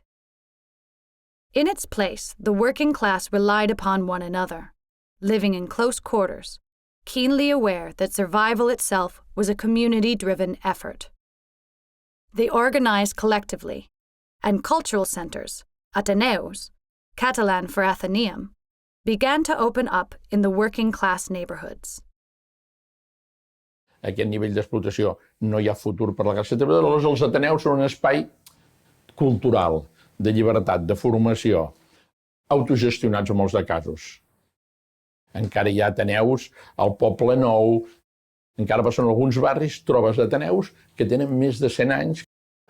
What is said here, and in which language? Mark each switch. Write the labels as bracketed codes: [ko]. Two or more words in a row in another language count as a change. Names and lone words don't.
[en] In its place, the working class relied upon one another, living in close quarters, keenly aware that survival itself was a community-driven effort. They organized collectively, and cultural centers, Ateneus, Catalan for Athenaeum, began to open up in the working class neighborhoods. [ca] A aquest nivell d'explotació no hi ha futur per la classe treballadora. Aleshores, els Ateneus són un espai cultural, de llibertat, de formació, autogestionats en molts de casos. Encara hi ha Ateneus al Poble Nou, encara passen alguns barris, trobes Ateneus que tenen més de 100 anys.